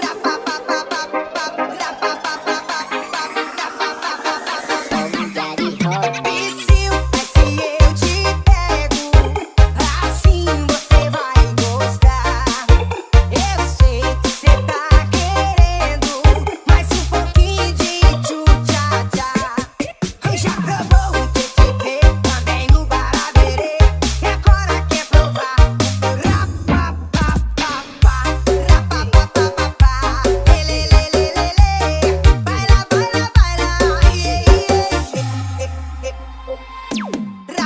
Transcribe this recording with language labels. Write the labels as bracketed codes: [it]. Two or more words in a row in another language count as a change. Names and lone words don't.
[pt] Ra-pa-pa-pa-pa-pa, ra-pa-pa-pa-pa-pa, ra-pa-pa-pa-pa-pa. Vicio, mas se eu te pego, assim você vai gostar. Eu sei que cê tá querendo mais pouquinho de tchu-tcha-tcha. Já provou o tê-tê-tê, também no baraberê, e agora quer provar o ra-pa-pa-pa-pa, ra-pa-pa-pa-pa-pa, lê-lê-lê-lê-lê-lê. [es] Baila, baila, baila, yeah, yeah, yeah.